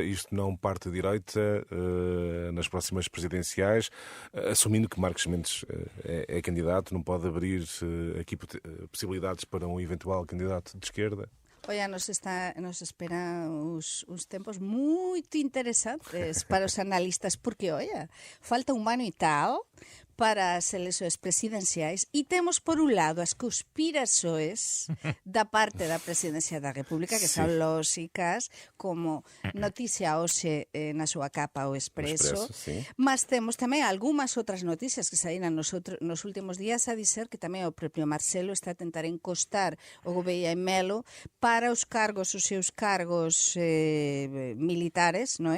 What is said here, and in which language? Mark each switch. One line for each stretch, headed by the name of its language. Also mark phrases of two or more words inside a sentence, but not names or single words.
Portuguese: Isto não parte da direita nas próximas presidenciais, assumindo que Marcos Mendes é candidato, não pode abrir aqui possibilidades para um eventual candidato de esquerda?
Galician: Olha, nos esperan uns tempos muito interessantes para os analistas, porque, olha, falta um ano e tal para as eleições presidenciais e temos, por un lado, as conspirações da parte da Presidencia da República, que son lóxicas, como noticia hoxe na súa capa o Expreso, mas temos tamén algunhas outras noticias que saíran nos últimos días a dizer que tamén o propio Marcelo está a tentar encostar o Gouveia e Melo para os seus cargos militares, non é?